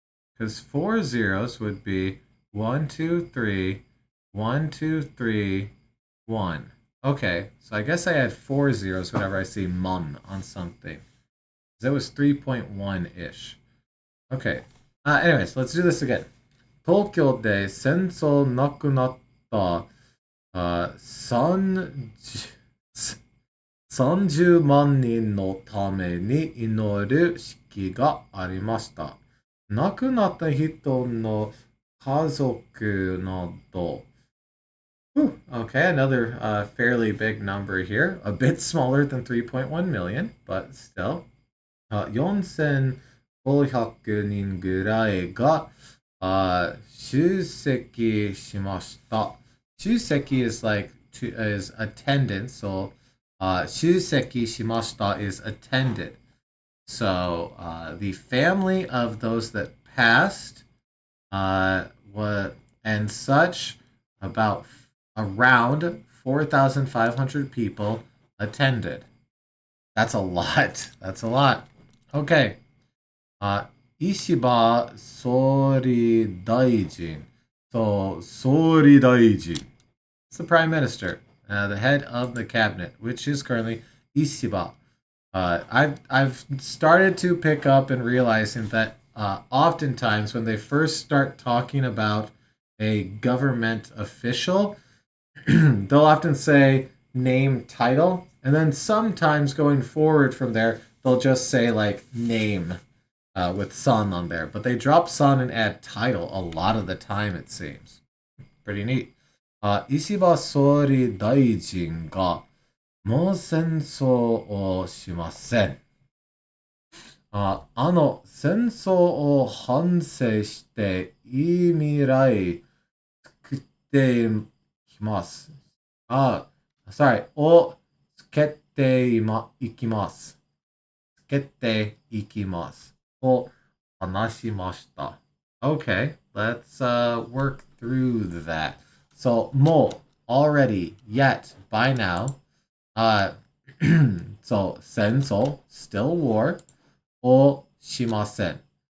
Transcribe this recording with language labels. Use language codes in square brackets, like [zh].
[en] Because 4 zeros would be 1, 2, 3, 1, 2, 3, 1. Okay, so I guess I add 4 zeros whenever I see mon on something. That was 3.1-ish. Okay. Anyways, let's do this again. [ja] 東京で戦争なくなった30万人のために祈る式がありました。亡くなった人の家族など。 [en] Okay, another fairly big number here. A bit smaller than 3.1 million, but still. [ja] 4500人ぐらいが出席しました。 [en] 出席 is like is attendance, so [ja] 出席しました [en] is attended. So the family of those that passed and such, about around 4,500 people attended. That's a lot. That's a lot. Okay. Ishiba Sori Daijin. So, Sori Daijin. It's the prime minister. the head of the cabinet, which is currently Ishiba. I've started to pick up and realizing that oftentimes when they first start talking about a government official, they'll often say name title, and then sometimes going forward from there, they'll just say like name with son on there. But they drop son and add title a lot of the time, it seems. Pretty neat. [ja] 石破総理大臣がもう戦争をしません。戦争を反省していい未来作っていきます。 [en] sorry, [ja] をつけていきます。つけていきます。を話しました。 [en] Okay, let's work through that. So, も already, yet, by now. So, 戦争, still war. [ja] をしません.